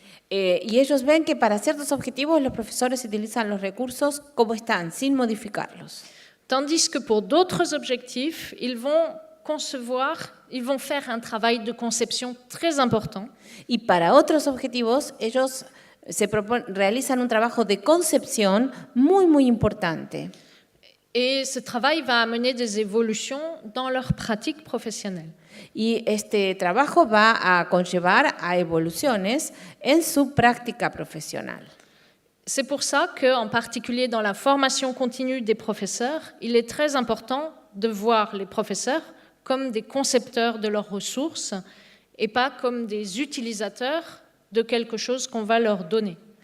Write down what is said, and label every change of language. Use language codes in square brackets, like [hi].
[es] Y ellos ven que para ciertos objetivos los profesores utilizan los recursos como están, sin modificarlos. [fr] Tandis que pour d'autres objectifs, ils vont faire un travail de conception très important. [es] Y para otros objetivos, ellos realizan un trabajo de concepción muy, muy importante. [fr] Et ce travail va amener des évolutions dans leur pratique professionnelle. [es] Y este trabajo va a conllevar a evoluciones en su práctica profesional. [fr] C'est pour ça qu'en particulier dans la formation continue des professeurs, il est très important de voir les professeurs comme des concepteurs de leurs ressources et pas comme des utilisateurs de quelque chose qu'on va leur donner.